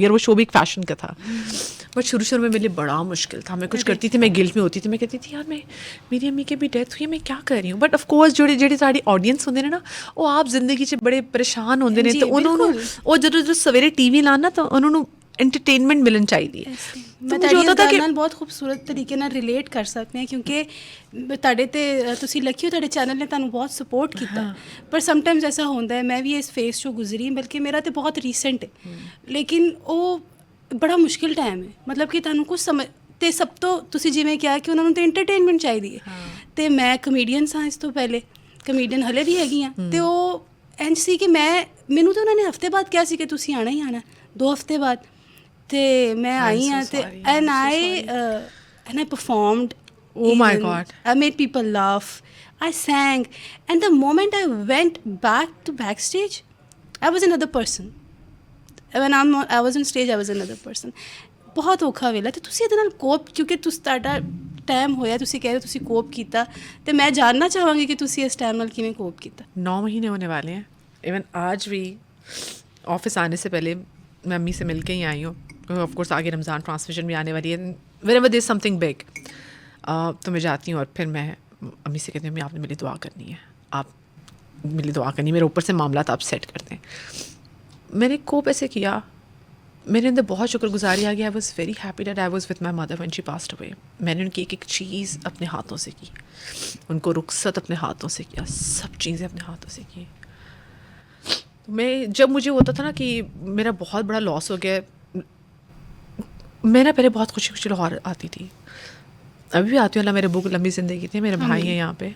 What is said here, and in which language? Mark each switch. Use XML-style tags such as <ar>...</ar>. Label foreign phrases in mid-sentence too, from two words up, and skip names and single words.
<ur>اور وہ شو بھی ایک فیشن کا تھا. بٹ شروع میں میرے لیے بڑا مشکل تھا. میں کچھ کرتی تھی میں گلٹ میں ہوتی تھی. میں کہتی تھی یار میری امی کی بھی ڈیتھ ہوئی ہے میں کیا کر رہی ہوں.</ur> <en>But of course</en> <pa>جڑی ساری آڈینس ہوندے نے نا وہ آپ زندگی سے بڑے پریشان ہوندے نے تو انہوں وہ جدو سویرے ٹی وی لانا تو انہوں انٹرٹینمنٹ ملن چاہیے. میں تہاڈی نال بہت خوبصورت طریقے نال ریلیٹ کر سکتے ہیں کیونکہ تہاڈے تے تسی لکی ہو تہاڈے چینل نے تانوں بہت سپورٹ کیتا. پر</pa> <en>some times</en> <pa>ایسا ہوندا ہے میں بھی اس فیس چوں گزری بلکہ میرا تے بہت ریسنٹ ہے</pa> <ur>لیکن وہ بڑا مشکل ٹائم ہے.</ur> <pa>مطلب کہ تانوں کچھ سمجھ تے سب تو تسی جویں کیا کہ انہوں نے تے انٹرٹینمنٹ چاہیے تے میں کمیڈین ساں اس تو پہلے کمیڈین ہلے بھی ਹੈਗੀ ਆ تے ਉਹ ਇੰਜ ਸੀ ਕਿ ਮੈਨੂੰ ਤਾਂ ਉਹਨਾਂ ਨੇ ਹਫਤੇ ਬਾਅਦ ਕਿਹਾ ਸੀ ਕਿ ਤੁਸੀਂ ਆਣਾ ਹੀ ਆਣਾ 2 ਹਫ਼ਤੇ ਬਾਅਦ. ਤੇ ਮੈਂ ਆਈ ਹਾਂ ਤੇ</pa> <en>and I performed. Oh my God. I made people laugh. I sang and the moment I went back to backstage I was another person. When I was on stage I was another person.</en> <pa>ਬਹੁਤ ਔਖਾ ਵੇਲਾ ਤੇ ਤੁਸੀਂ ਇਹਦੇ ਨਾਲ ਕੋਪ ਕਿਉਂਕਿ ਤੁਹਾਡਾ ਟਾਈਮ ਹੋਇਆ ਤੁਸੀਂ ਕਹਿ ਰਹੇ ਤੁਸੀਂ ਕੋਪ ਕੀਤਾ ਤੇ ਮੈਂ ਜਾਣਨਾ ਚਾਹਾਂਗੀ کہ ਤੁਸੀਂ ਇਸ ਟਾਈਮ ਨਾਲ ਕਿਵੇਂ کوپ ਕੀਤਾ.</pa> <ur>9 مہینے ہونے والے ہیں. ایون آج بھی آفس آنے سے پہلے میں امی سے مل کے ہی آئی ہوں.</ur> <en>Of course</en> <ur>آگے</ur> <en>Ramadan transmission</en> <ur>بھی آنے والی ہے.</ur> <en>whenever there is something big</en> <ur>تو میں جاتی ہوں اور پھر میں امی سے کہتی ہوں آپ نے میری دعا کرنی ہے. آپ میری دعا کرنی ہے. میرے اوپر سے معاملات آپ سیٹ کر دیں. میں نے کوپ ایسے کیا میرے اندر بہت شکر گزاری آ گیا.</ur> <en>I was very happy that I was with my mother when she passed away.</en> <ur>میں نے ان کی ایک چیز اپنے ہاتھوں سے کی. ان کو رخصت اپنے ہاتھوں سے کیا. سب چیزیں اپنے ہاتھوں سے کی. میں جب مجھے ہوتا تھا نا کہ میرا بہت بڑا لاس ہو گیا. میں نا پہلے بہت خوشی لاہور آتی تھی ابھی بھی آتی ہوں, اللہ میرے ابو کو لمبی زندگی تھی, میرے بھائی ہیں یہاں پہ.</ur>